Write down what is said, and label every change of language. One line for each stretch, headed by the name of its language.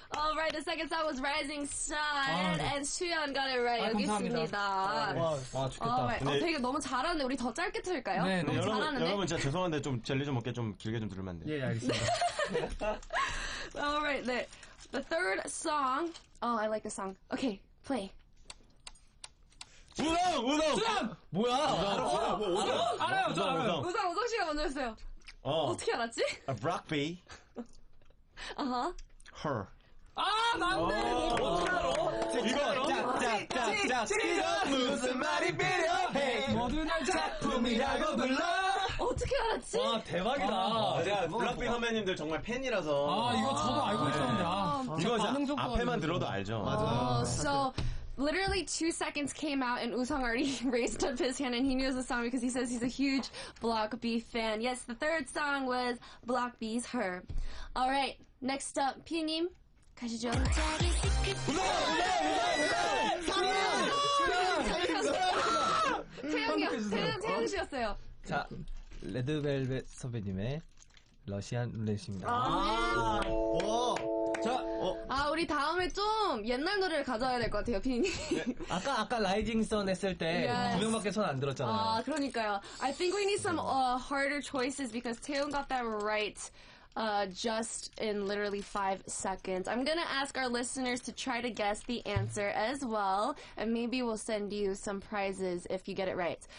English: Alright, the second song was Rising Sun, and 수현 got it right.
Korean: 여기 감사합니다. 있습니다. 와, 좋겠다.
English: Alright.
Korean: 되게 너무 잘하는데 우리 더 짧게 틀까요? 네, 너무 잘하는데. 여러분 진짜 죄송한데 좀 젤리 좀 먹게 좀 길게 좀 들으면 안 돼요? 예, 알겠습니다.
English: Alright, the third song. I like the song. Okay, play.
Korean: 우성! 뭐야? 알아요, 저 알아요. 우성 씨가 먼저 했어요. 어떻게 알았지? 브락비. Her. 맞네. 이거 무슨 말이 필요해? 모두 날 작품이라고 불러. 어떻게 알았지? 와, 대박이다. 제가 블락비 선배님들 정말 팬이라서. 이거 저도 알고 있었는데. 이거 반응 속도가 앞에만 들어도 알죠.
English: So literally 2 seconds came out and Usong already raised up his hand and he knows the song because he says he's a huge Block B fan. Yes, the third song was Block B's Her. Alright, next up,
Korean: 피님 가시죠. 태영 씨였어요. 자, 레드벨벳 선배님의 러시안 룰렛입니다. 우리 다음에 좀 옛날 노래를 가져야 될 것 같아요, 피디님. 아까 라이징 선 했을 때 두 명밖에 손 안 들었잖아요. 그러니까요.
English: I think we need some harder choices because Taeyoung got that right just in literally 5 seconds. I'm gonna ask our listeners to try to guess the answer as well, and maybe we'll send you some prizes if you get it right.